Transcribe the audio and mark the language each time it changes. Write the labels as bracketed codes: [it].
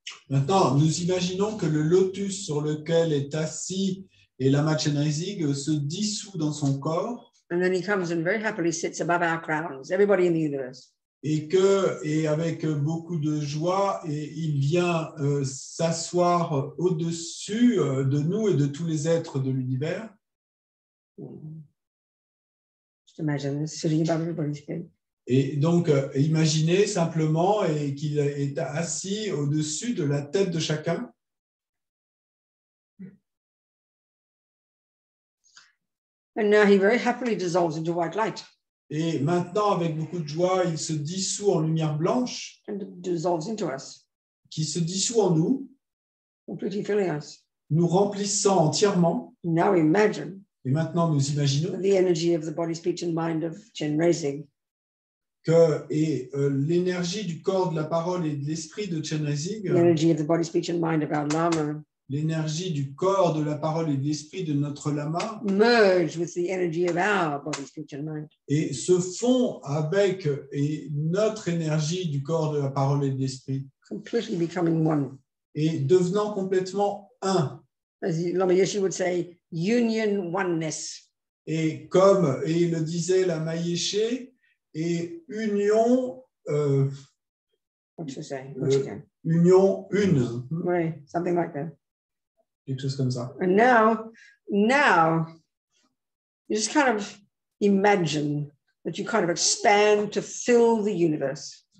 [fr] Maintenant, nous imaginons que le lotus sur lequel est assis et Lama Chenrezig se dissout dans son corps [en] And then he comes and very happily sits above our crowns, everybody in the universe. [fr] et avec beaucoup de joie, et il vient s'asseoir au-dessus de nous et de tous les êtres de l'univers. [en] Just imagine this sitting above everybody's head. [fr] Et donc, imaginez simplement qu'il est assis au-dessus de la tête de chacun. [en] And now he very happily dissolves into white light [fr] Et maintenant, avec beaucoup de joie, il se dissout en lumière blanche, [en] and dissolves into us, [fr] qui se dissout en nous, [en] completely filling us. [fr] nous remplissant entièrement. [en] Now imagine [fr] Et maintenant, nous imaginons [en] the energy of the body, speech, and mind of Chenrezig [fr] que l'énergie du corps, de la parole et de l'esprit de Chenrezig, [en] the energy of the body, speech, and mind of our Lama [fr] l'énergie du corps, de la parole et de l'esprit de notre lama, [en] merge with the energy of our body, speech, and mind. [fr] et se fond avec notre énergie du corps, de la parole et de l'esprit, [en] Completely becoming one. [fr] et devenant complètement un. [en] As Lama Yeshe would say, union oneness. [fr] Et comme et il le disait Lama Yeshe, et union, [en] What should I say? What you can. [fr] union une, [en] Right, something like that. [fr] quelque chose comme ça. [en] And now, you just kind of imagine that you kind of expand to fill the universe.